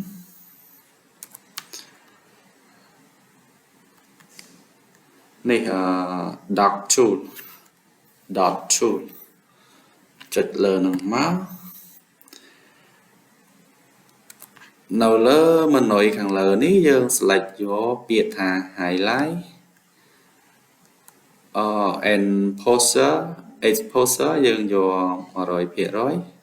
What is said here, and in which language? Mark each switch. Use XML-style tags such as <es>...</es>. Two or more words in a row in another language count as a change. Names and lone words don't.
<km>នេះ</km> <en>dot tool</en> <km>ចុចលើនឹងមកនៅលើ menu ខាងលើនេះយើង select យកពាក្យថា</km> <en>highlight and exposure</en> <km>យើងយក 100%</km>